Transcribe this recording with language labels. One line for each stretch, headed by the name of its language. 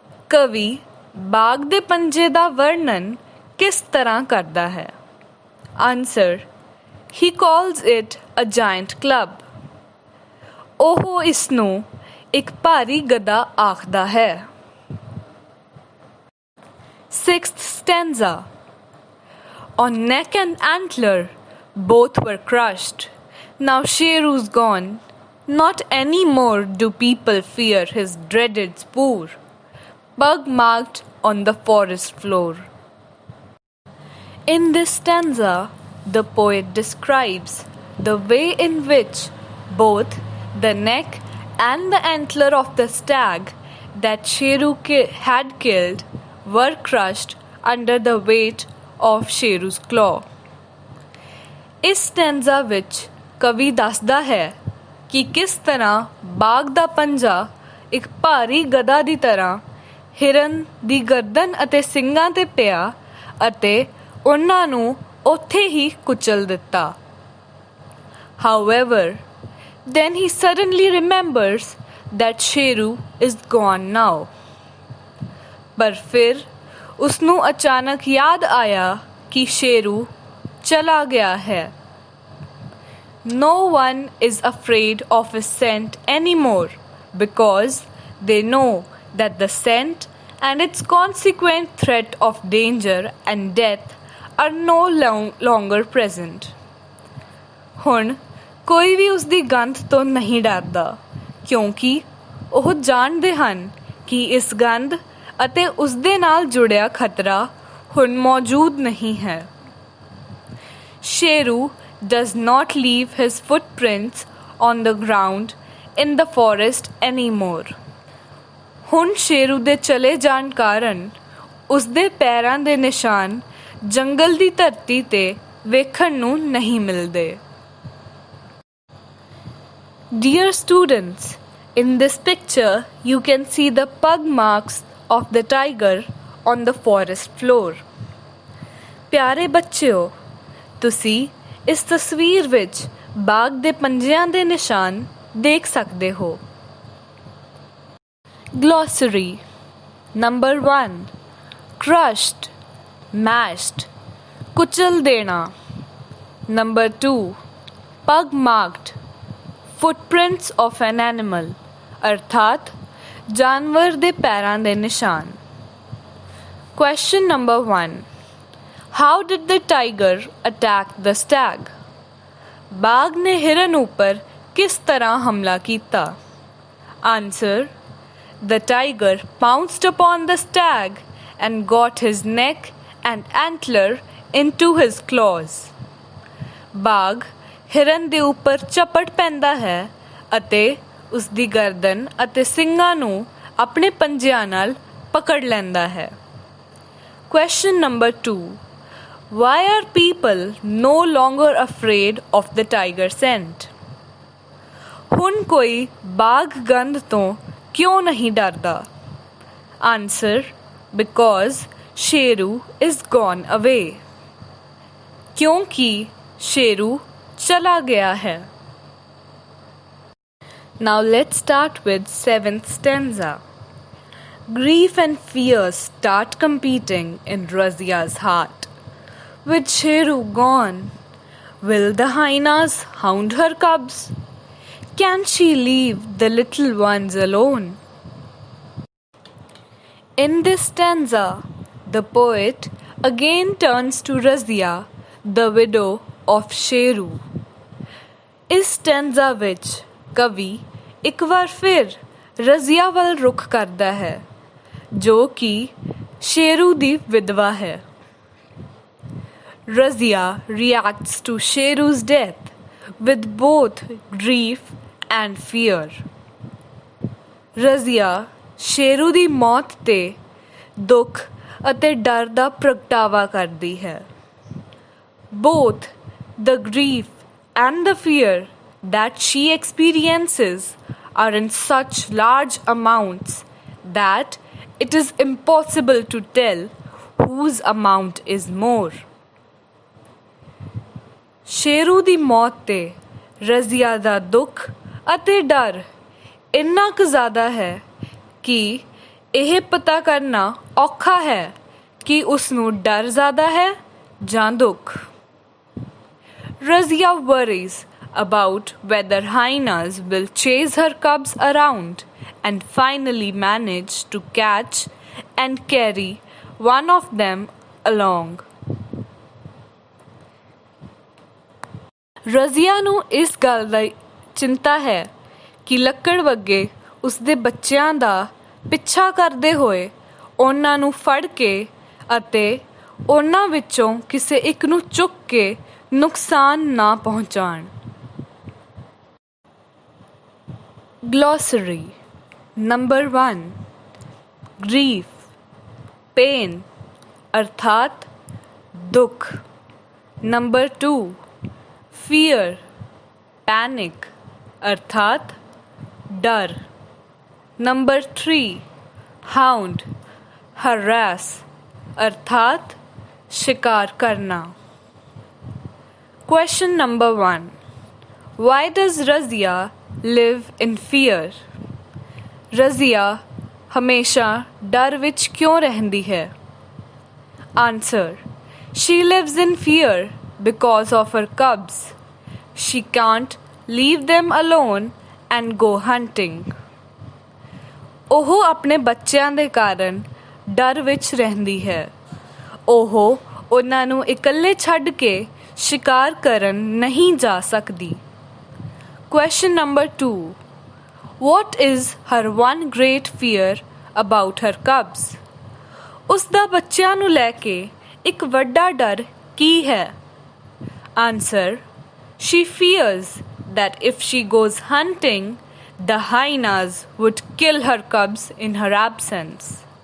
Punjabi: ਕਵੀ ਬਾਘ ਦੇ ਪੰਜੇ ਦਾ ਵਰਣਨ ਕਿਸ ਤਰ੍ਹਾਂ ਕਰਦਾ ਹੈ?
English: Answer. He calls it a giant club.
Punjabi: ਉਹ ਇਸ ਨੂੰ ਇੱਕ ਭਾਰੀ ਗਦਾ ਆਖਦਾ ਹੈ.
English: 6th stanza. On neck and antler both were crushed. Now Sheru's gone. Not any more do people fear his dreaded spoor, bug marked on the forest floor. In this stanza, the poet describes the way in which both the neck and the antler of the stag that Sheru had killed were crushed under the weight of Sheru's claw.
Punjabi: ਇਸ ਸਟੈਂਜ਼ਾ ਵਿੱਚ ਕਵੀ ਦੱਸਦਾ ਹੈ ਕਿ ਕਿਸ ਤਰ੍ਹਾਂ ਬਾਘ ਦਾ ਪੰਜਾ ਇੱਕ ਭਾਰੀ ਗਦਾ ਦੀ ਤਰ੍ਹਾਂ ਹਿਰਨ ਦੀ ਗਰਦਨ ਅਤੇ ਸਿੰਗਾਂ 'ਤੇ ਪਿਆ ਅਤੇ ਉਹਨਾਂ ਨੂੰ ਉੱਥੇ ਹੀ ਕੁਚਲ ਦਿੱਤਾ.
English: However, then he suddenly remembers that Sheru is gone now.
Punjabi: ਪਰ ਫਿਰ ਉਸ ਨੂੰ ਅਚਾਨਕ ਯਾਦ ਆਇਆ ਕਿ ਸ਼ੇਰੂ ਚਲਾ ਗਿਆ ਹੈ.
English: No one is afraid of a scent anymore because they know that the scent and its consequent threat of danger and death are no longer present.
Punjabi: ਹੁਣ ਕੋਈ ਵੀ ਉਸ ਦੀ ਗੰਧ ਤੋਂ ਨਹੀਂ ਡਰਦਾ ਕਿਉਂਕਿ ਉਹ ਜਾਣਦੇ ਹਨ ਕਿ ਇਸ ਗੰਧ ਅਤੇ ਉਸ ਦੇ ਨਾਲ ਜੁੜਿਆ ਖਤਰਾ ਹੁਣ ਮੌਜੂਦ ਨਹੀਂ ਹੈ.
English: Sheru does not leave his footprints on the ground in the forest anymore.
Punjabi: ਹੁਣ ਸ਼ੇਰੂ ਦੇ ਚਲੇ ਜਾਣ ਕਾਰਨ ਉਸ ਦੇ ਪੈਰਾਂ ਦੇ ਨਿਸ਼ਾਨ ਜੰਗਲ ਦੀ ਧਰਤੀ 'ਤੇ ਵੇਖਣ ਨੂੰ ਨਹੀਂ ਮਿਲਦੇ.
English: Dear students, in this picture you can see the pug marks of the tiger on the forest floor.
Punjabi: ਪਿਆਰੇ ਬੱਚਿਓ, ਤੁਸੀਂ ਇਸ ਤਸਵੀਰ ਵਿੱਚ ਬਾਘ ਦੇ ਪੰਜਿਆਂ ਦੇ ਨਿਸ਼ਾਨ ਦੇਖ ਸਕਦੇ ਹੋ.
English: Glossary. Number 1. Crushed, mashed,
Punjabi: ਕੁਚਲ ਦੇਣਾ.
English: Number 2. Pug marked, footprints of an animal,
Punjabi: ਅਰਥਾਤ ਜਾਨਵਰ ਦੇ ਪੈਰਾਂ ਦੇ ਨਿਸ਼ਾਨ.
English: Question number 1. How did the tiger attack the stag?
Punjabi: ਬਾਘ ਨੇ ਹਿਰਨ ਉੱਪਰ ਕਿਸ ਤਰ੍ਹਾਂ ਹਮਲਾ ਕੀਤਾ? Answer.
English: The tiger pounced upon the stag and got his neck and antler into his claws.
Punjabi: ਬਾਘ ਹਿਰਨ ਦੇ ਉੱਪਰ ਝਪਟ ਪੈਂਦਾ ਹੈ ਅਤੇ ਉਸ ਦੀ ਗਰਦਨ ਅਤੇ ਸਿੰਗਾਂ ਨੂੰ ਆਪਣੇ ਪੰਜਿਆਂ ਨਾਲ ਪਕੜ ਲੈਂਦਾ ਹੈ.
English: Question number 2. Why are people no longer afraid of the tiger scent?
Punjabi: ਹੁਣ ਕੋਈ ਬਾਘ ਗੰਧ ਤੋਂ ਕਿਉਂ ਨਹੀਂ ਡਰਦਾ? Answer.
English: Because Sheru is gone away.
Punjabi: ਕਿਉਂਕਿ ਸ਼ੇਰੂ ਚਲਾ ਗਿਆ ਹੈ.
English: Now let's start with 7th stanza. Grief and fear start competing in Razia's heart. With Sheru gone, will the hyenas hound her cubs? Can she leave the little ones alone? In this stanza, the poet again turns to Razia, the widow of Sheru.
Punjabi: ਇਸ ਸਟੈਂਜ਼ਾ ਵਿੱਚ ਕਵੀ ਇੱਕ ਵਾਰ ਫਿਰ ਰਜ਼ੀਆ ਵੱਲ ਰੁਖ ਕਰਦਾ ਹੈ ਜੋ ਕਿ ਸ਼ੇਰੂ ਦੀ ਵਿਧਵਾ ਹੈ।
English: Razia reacts to Sheru's death with both grief and fear.
Punjabi: Razia Sheru ਦੀ ਮੌਤ 'ਤੇ ਦੁੱਖ ਅਤੇ ਡਰ ਦਾ ਪ੍ਰਗਟਾਵਾ ਕਰਦੀ ਹੈ।
English: Both the grief and the fear that she experiences are in such large amounts that it is impossible to tell whose amount is more.
Punjabi: Sheru ਦੀ ਮੌਤ 'ਤੇ ਰਜ਼ੀਆ ਦਾ ਦੁੱਖ ਅਤੇ ਡਰ ਇੰਨਾ ਕੁ ਜ਼ਿਆਦਾ ਹੈ ਕਿ ਇਹ ਪਤਾ ਕਰਨਾ ਔਖਾ ਹੈ ਕਿ ਉਸਨੂੰ ਡਰ ਜ਼ਿਆਦਾ ਹੈ ਜਾਂ ਦੁੱਖ।
English: Razia worries about whether hyenas will chase her cubs around and finally manage to catch and carry one of them along.
Punjabi: Razia ਨੂੰ ਇਸ ਗੱਲ ਦੀ ਚਿੰਤਾ ਹੈ ਕਿ ਲੱਕੜਵੱਗੇ ਉਸਦੇ ਬੱਚਿਆਂ ਦਾ ਪਿੱਛਾ ਕਰਦੇ ਹੋਏ ਉਹਨਾਂ ਨੂੰ ਫੜ ਕੇ ਅਤੇ ਉਹਨਾਂ ਵਿੱਚੋਂ ਕਿਸੇ ਇੱਕ ਨੂੰ ਚੁੱਕ ਕੇ ਨੁਕਸਾਨ ਨਾ ਪਹੁੰਚਾਉਣ।
English: Glossary Number 1 Grief Pain
Punjabi: अर्थात दुख।
English: Number 2 Fear Panic
Punjabi: अर्थात डर।
English: Number 3 Hound Harass
Punjabi: अर्थात शिकार करना।
English: Question number 1 Why does Razia live in fear?
Punjabi: Razia हमेशा डर विच क्यों रहंदी है?
English: Answer She lives in fear because of her cubs. She can't leave them alone and go hunting.
Punjabi: ਉਹ ਆਪਣੇ ਬੱਚਿਆਂ ਦੇ ਕਾਰਨ ਡਰ ਵਿੱਚ ਰਹਿੰਦੀ ਹੈ। ਉਹ ਉਹਨਾਂ ਨੂੰ ਇਕੱਲੇ ਛੱਡ ਕੇ ਸ਼ਿਕਾਰ ਕਰਨ ਨਹੀਂ ਜਾ ਸਕਦੀ।
English: Question number 2 What is her one great fear about her cubs?
Punjabi: ਉਸ ਦਾ ਬੱਚਿਆਂ ਨੂੰ ਲੈ ਕੇ ਇੱਕ ਵੱਡਾ ਡਰ ਕੀ ਹੈ?
English: Answer She fears that if she goes hunting, the hyenas would kill her cubs in her absence.